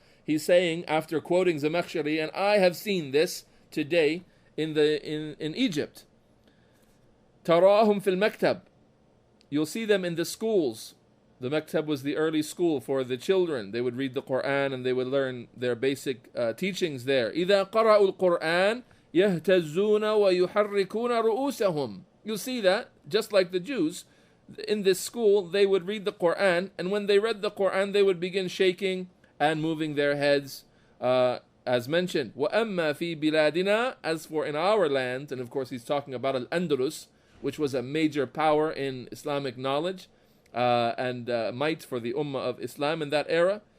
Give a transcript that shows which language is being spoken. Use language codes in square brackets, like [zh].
[en] He's saying, after quoting Zamakhshari, and I have seen this today in Egypt. [ar] تراهم في المكتب, [en] you'll see them in the schools. The maktab was the early school for the children. They would read the Quran and they would learn their basic teachings there. [ar] إذا قرأوا القرآن يهتزون ويحركون رؤوسهم. [en] You'll see that, just like the Jews, in this school, they would read the Quran, and when they read the Quran, they would begin shaking and moving their heads, as mentioned. [ar] وَأَمَّا فِي بِلَادِنَا, [en] as for in our land, and of course he's talking about Al-Andalus, which was a major power in Islamic knowledge and might for the Ummah of Islam in that era.